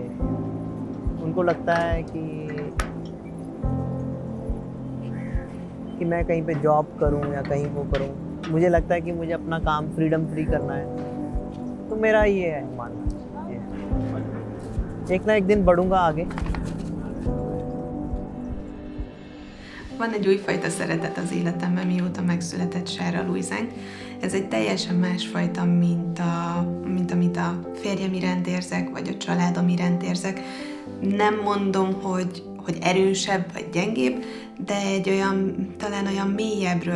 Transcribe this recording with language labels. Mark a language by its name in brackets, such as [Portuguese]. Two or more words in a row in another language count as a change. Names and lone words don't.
[Hindi] उनको लगता है कि मैं कहीं पे जॉब करूं या कहीं वो करूं, मुझे लगता है कि मुझे अपना काम फ्री करना है। तो मेरा ये है मानना। एक ना एक दिन बढ़ूंगा आगे. [Hungarian] Van egy újfajta szeretet az életemben, mióta megszületett Sára Luizánk. Ez egy teljesen másfajta, mint amit a férjem iránt érzek, vagy a családom iránt érzek. Nem mondom, hogy erősebb vagy gyengébb, de egy olyan, talán olyan mélyebbről